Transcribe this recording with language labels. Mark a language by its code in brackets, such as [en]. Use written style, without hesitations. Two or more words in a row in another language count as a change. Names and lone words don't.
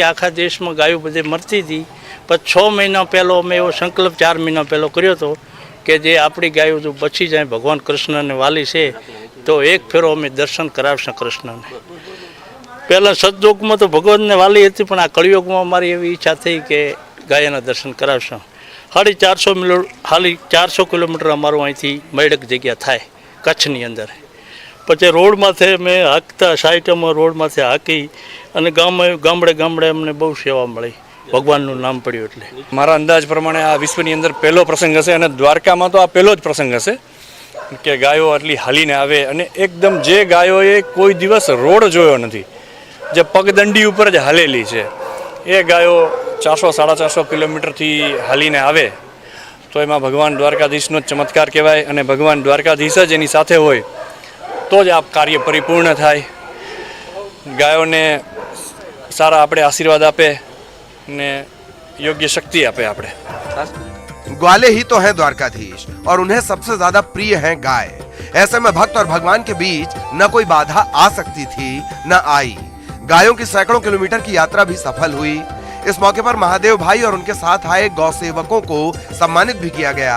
[gu] આખા દેશ માં ગાયો બધે મરતી થી, પર 6 મહિના પહેલો અમે એવો સંકલ્પ 4 મહિના પહેલો કર્યો તો કે જે આપણી ગાયો જો બચી જાય, ભગવાન કૃષ્ણ ને વાલી સે તો એક ફેરો અમે દર્શન કરાવશું કૃષ્ણ ને। પહેલા સતયુગ માં તો ભગવાન ને વાલી થી, પણ આ કલિયુગ માં અમારી એવી ઇચ્છા થી કે ગાયોના દર્શન કરાવશું। 450 કિલોમીટર અમારું અહીંથી મયડક જગ્યા થાય કચ્છની અંદર। પછી રોડ માથે મેં હાકતા સાઇટમાં રોડ માથે હાકી અને ગામડે ગામડે અમને બહુ સેવા મળી। भगवानનું નામ પડ્યું એટલે મારા અંદાજ પ્રમાણે આ વિશ્વની અંદર પહેલો પ્રસંગ હશે અને દ્વારકામાં તો આ પહેલો જ પ્રસંગ હશે કે ગાયો આટલી હાલીને આવે અને એકદમ જે ગાયોએ કોઈ દિવસ રોડ જોયો નથી, જે પગદંડી ઉપર જ હાલેલી છે, એ ગાયો 400-450 કિલોમીટરથી હાલીને આવે તો એમાં ભગવાન દ્વારકાધીશનો જ ચમત્કાર કહેવાય અને ભગવાન દ્વારકાધીશ જ એની સાથે હોય તો જ આ કાર્ય પરિપૂર્ણ થાય। ગાયોને સારા આપણે આશીર્વાદ આપે ને યોગ્ય શક્તિ આપે આપડે। [hi] ग्वाले ही तो हैं द्वारकाधीश और उन्हें सबसे ज्यादा प्रिय हैं गाय। ऐसे में भक्त और भगवान के बीच न कोई बाधा आ सकती थी न आई। गायों की सैकड़ों किलोमीटर की यात्रा भी सफल हुई। इस मौके पर महादेव भाई और उनके साथ आए गौ सेवकों को सम्मानित भी किया गया।